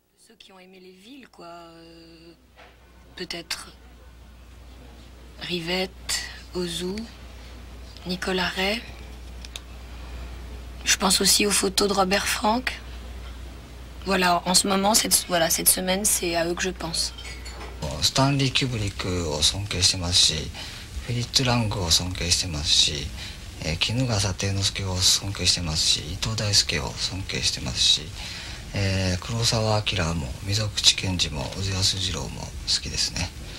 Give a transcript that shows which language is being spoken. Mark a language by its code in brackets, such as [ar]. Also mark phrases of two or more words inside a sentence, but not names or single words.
[fr] ceux qui ont aimé les villes, quoi. Peut-être Rivette, Ozu, Nicolas Ray. Je pense aussi aux photos de Robert Frank. Voilà, en ce moment, cette semaine, c'est à eux que je pense. [ja] スタンリー・キューブリックを尊敬してますし、フィリッツ・ラングを尊敬してますし、衣笠貞之助を尊敬してますし、伊藤大輔を尊敬してますし、黒澤明も溝口健二も小津安二郎も好きですね。